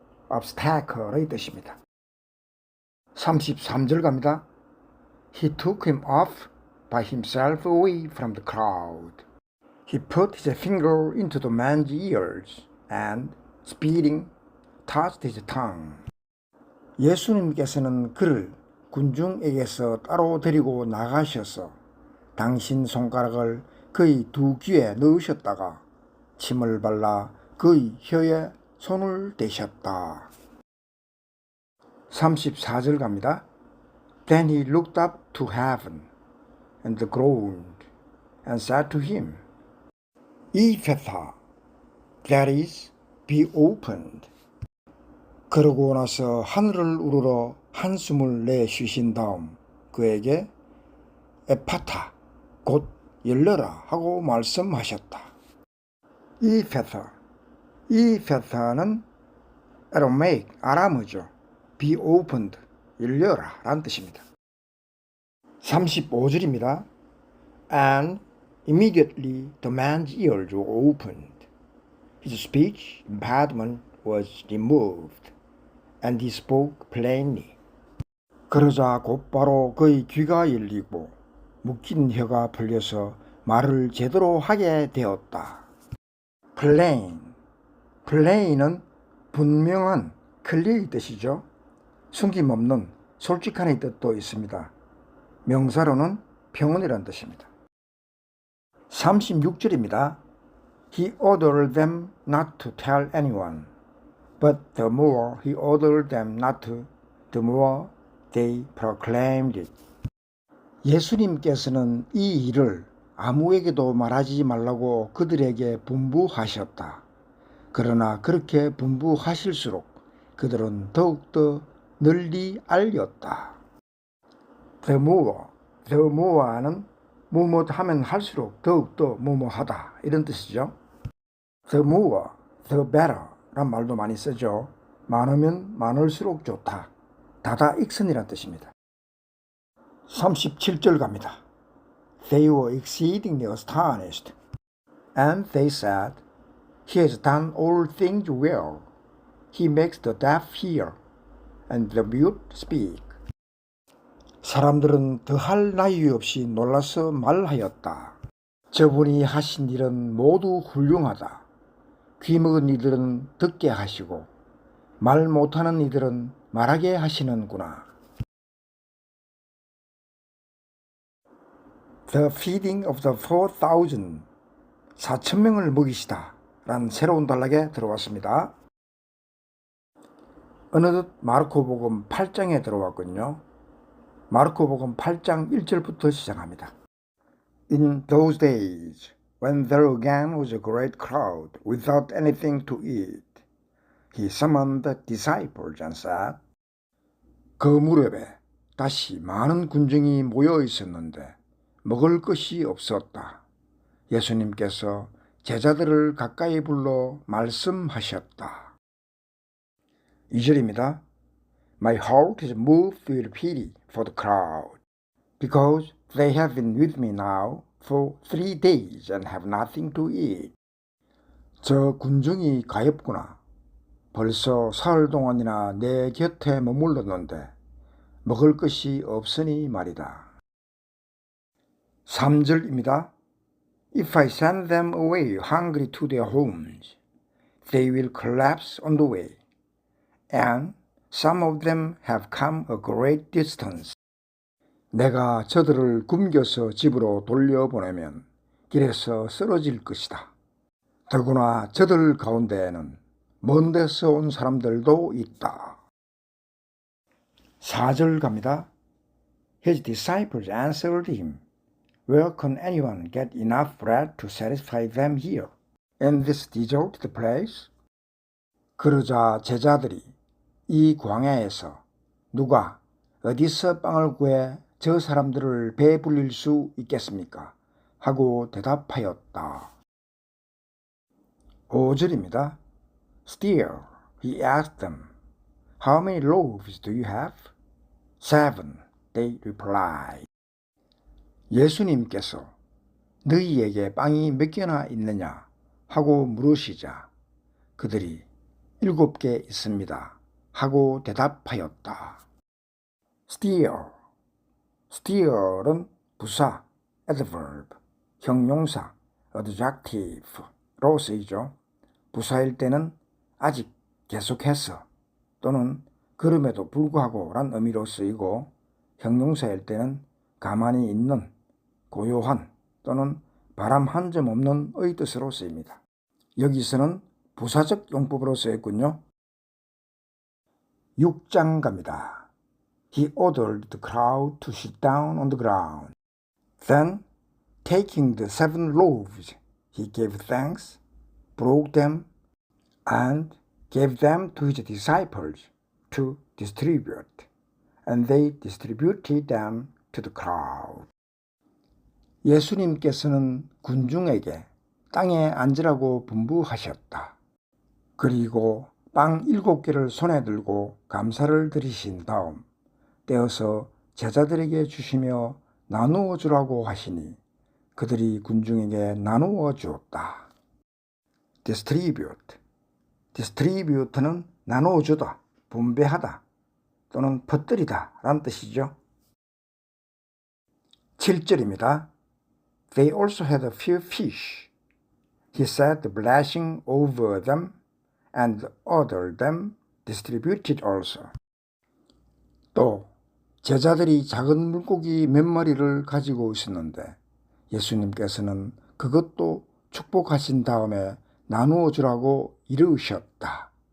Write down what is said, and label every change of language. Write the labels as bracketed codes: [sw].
[ko] obstacle의 뜻입니다. 33절 갑니다. [en] He took him off by himself away from the crowd. He put his finger into the man's ears and, speeding, touched his tongue. [ko] 예수님께서는 그를 군중에게서 따로 데리고 나가셔서 당신 손가락을 그의 두 귀에 넣으셨다가 침을 발라 그의 혀에 손을 대셨다. 34절 갑니다. [en] Then he looked up to heaven and groaned and said to him, Ephphatha, that is, be opened. [ko] 그러고 나서 하늘을 우러러 한숨을 내쉬신 다음 그에게 에파타, 곧 열려라 하고 말씀하셨다. 이페타는 아람어죠. [en] be opened, [ko] 열려라 라는 뜻입니다. 35절입니다. [en] And immediately the man's ears were opened. His speech impediment was removed, and he spoke plainly. [ko] 그러자 곧바로 그의 귀가 열리고 묶인 혀가 풀려서 말을 제대로 하게 되었다. plain은 분명한, 클리어의 뜻이죠. 숨김없는, 솔직한의 뜻도 있습니다. 명사로는 평온이라는 뜻입니다. 36절입니다. [en] He ordered them not to tell anyone, but the more he ordered them not to, the more they proclaimed it. [ko] 예수님께서는 이 일을 아무에게도 말하지 말라고 그들에게 분부하셨다. 그러나 그렇게 분부하실수록 그들은 더욱더 널리 알렸다. The more는 뭐뭐 하면 할수록 더욱더 뭐뭐하다 이런 뜻이죠. [en] The more, the better [ko] 란 말도 많이 쓰죠. 많으면 많을수록 좋다. 다다익선이란 뜻입니다. 37절 갑니다. [en] They were exceedingly astonished, and they said, He has done all things well. He makes the deaf hear, and the mute speak. [ko] 사람들은 더할 나위 없이 놀라서 말하였다. 저분이 하신 일은 모두 훌륭하다. 귀 먹은 이들은 듣게 하시고 말 못하는 이들은 말하게 하시는구나. [en] The feeding of the 4,000, [ko] 4,000명을 먹이시다 라는 새로운 단락에 들어왔습니다. 어느덧 마르코복음 8장에 들어왔군요. 마르코복음 8장 1절부터 시작합니다. [en] In those days, when there again was a great crowd without anything to eat, he summoned the disciples and said, [ko] 그 무렵에 다시 많은 군중이 모여 있었는데 먹을 것이 없었다. 예수님께서 제자들을 가까이 불러 말씀하셨다. 2절입니다. [en] My heart is moved with pity for the crowd, because they have been with me now for 3 days and have nothing to eat. [ko] 저 군중이 가엾구나. 벌써 사흘 동안이나 내 곁에 머물렀는데 먹을 것이 없으니 말이다. 3절입니다. [en] If I send them away hungry to their homes, they will collapse on the way, and some of them have come a great distance. [ko] 내가 저들을 굶겨서 집으로 돌려보내면 길에서 쓰러질 것이다. 더구나 저들 가운데에는 먼 데서 온 사람들도 있다. 4절 갑니다. [en] His disciples answered him, Where can anyone get enough bread to satisfy them here, in this deserted place? [ko] 그러자 제자들이 이 광야에서 누가 어디서 빵을 구해 저 사람들을 배불릴 수 있겠습니까? 하고 대답하였다. 5절입니다. [en] Still, he asked them, How many loaves do you have? 7, they replied. [ko] 예수님께서 너희에게 빵이 몇 개나 있느냐 하고 물으시자 그들이 7개 있습니다 하고 대답하였다. Still은 부사, adverb, 형용사, adjective로 쓰이죠. 부사일 때는 아직 계속해서 또는 그럼에도 불구하고 란 의미로 쓰이고 형용사일 때는 가만히 있는, 고요한 또는 바람 한 점 없는 의 뜻으로 쓰입니다. 여기서는 부사적 용법으로 쓰였군요. 6장 갑니다. He ordered the crowd to sit down on the ground. Then, taking the 7 loaves, he gave thanks, broke them, and gave them to his disciples to distribute. And they distributed them to the crowd. 예수님께서는 군중에게 땅에 앉으라고 분부하셨다. 그리고 빵 7개를 손에 들고 감사를 드리신 다음 떼어서 제자들에게 주시며 나누어 주라고 하시니 그들이 군중에게 나누어 주었다. distribute는 나누어 주다, 분배하다 또는 퍼뜨리다 라는 뜻이죠. 7절입니다. [en] They also had a few fish. He said the blessing over them and ordered them distributed also. [ko] 또 제자들이 작은 물고기 몇 마리를 가지고 있었는데 예수님께서는 그것도 축복하신 다음에 나누어 주라고 이르셨다.